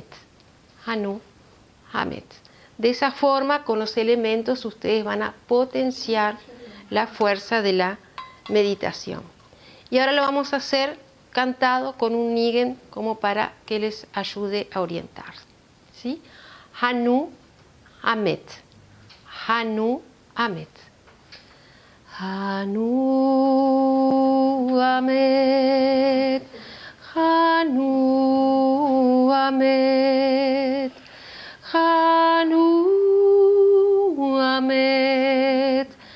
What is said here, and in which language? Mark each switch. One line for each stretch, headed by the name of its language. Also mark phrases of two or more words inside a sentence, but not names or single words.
Spanish: Hanu, Hamet. De esa forma, con los elementos, ustedes van a potenciar la fuerza de la meditación. Y ahora lo vamos a hacer cantado con un nigen como para que les ayude a orientar. ¿Sí? Hanu, Hamet. Hanu, Hamet. Hanu, Hamet. Hanu, Hamet. Hanu, Hamet.